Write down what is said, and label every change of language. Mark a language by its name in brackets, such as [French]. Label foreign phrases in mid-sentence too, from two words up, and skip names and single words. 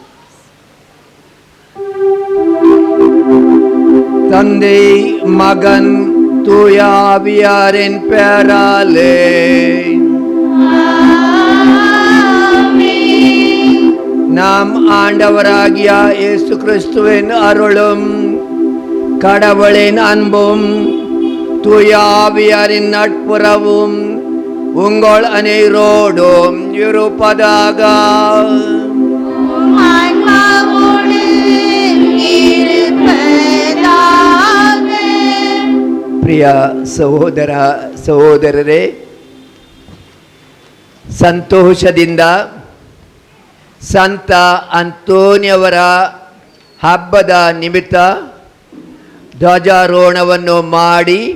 [Tamil] தந்தை மகன் தூயாவியாரின் பெயராலே நாம் ஆண்டவராகிய இயேசு கிறிஸ்துவின் அருளும் கடவுளின் அன்பும் தூயாவியாரின் நட்புறவும் உங்கள் அனைவரோடும் இருப்பதாக. [Kannada] ಪ್ರಿಯ ಸಹೋದರ ಸಹೋದರರೇ, ಸಂತೋಷದಿಂದ ಸಂತ ಅಂತೋನಿಯವರ ಹಬ್ಬದ ನಿಮಿತ್ತ ಧ್ವಜಾರೋಹಣವನ್ನು ಮಾಡಿ